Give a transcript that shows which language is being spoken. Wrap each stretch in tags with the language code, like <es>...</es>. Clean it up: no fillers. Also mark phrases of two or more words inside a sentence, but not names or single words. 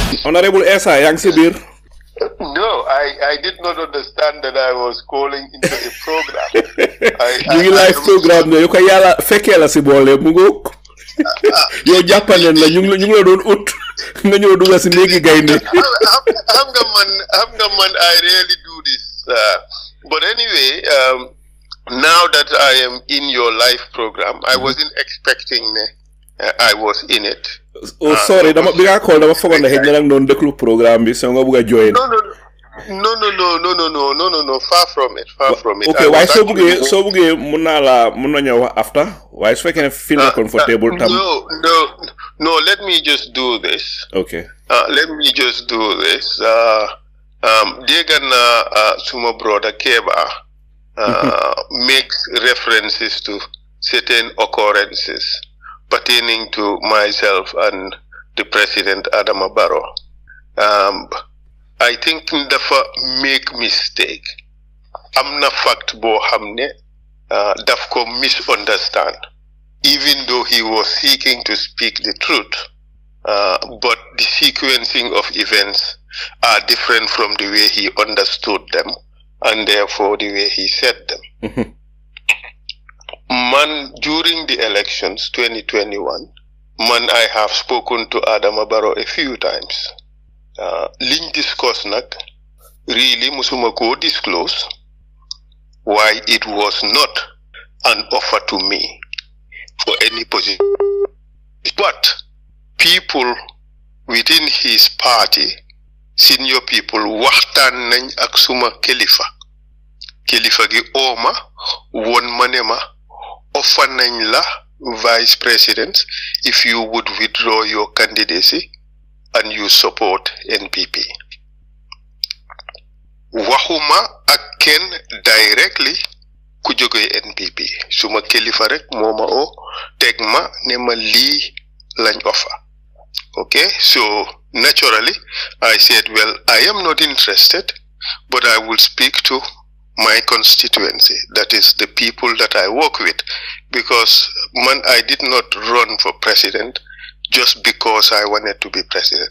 <wo>Honorable Essa, yang si biir.</wo> <en>No, I did not understand that I was calling into a program.</en> <wo>ñu ngi</wo> <en>live program</en> <wo>ne yu ko yàlla fekkee la si boole mu ngoog. yow jàppaleen la ñu ngi la doon ut nga ñëw dugal si néegi gaynde. xam nga man</wo> <en>I really do this. But anyway, now that I am in your live program, I wasn't expecting I was in it. Oh, sorry,</en> <wo>dama bi nga call dama fogoon ne xëy na doon déglu programme bi so nga bëgg a join.</wo> <en>No, far from it.</en> <wo>Okay,</wo> <en>why so</en> <wo>buggee mun nañu wax after? Why su fekkee ne</wo> <en>feel comfortable</en> <wo>tam?</wo> <en>No, let me just do this. Okay. Let me just do this.</en> <wo>Dégg naa suma</wo> <en>brother Keba makes references to certain occurrences pertaining to myself and the President Adama Barrow. I think dafa make mistake.</en> <wo>Am na</wo> <en>fact</en> <wo>bo xamne daf ko</wo> <en>misunderstand, even though he was seeking to speak the truth. But the sequencing of events are different from the way he understood them, and therefore the way he said them. Man, during the elections 2021, I have spoken to Adama Barrow a few times. Liñ discuss nak really</en> <wo>musuma ko</wo> <en>disclose why it was not an offer to me for any position. But people within his party, senior people,</en> <wo>waxtaan nañ ak suma kilifa gi ooma won manema offer nañ la</wo> <en>vice president if you would withdraw your candidacy and you support NPP.</en> <wo>Waxuma ak kenn directly ku jóge NPP. Suma kilifa rek moma o teg ma ne ma lii lañ offer.</wo> <en>Okay, so naturally I said, well, I am not interested, but I will speak to my constituency, that is the people that I work with, because I did not run for president just because I wanted to be president.</en>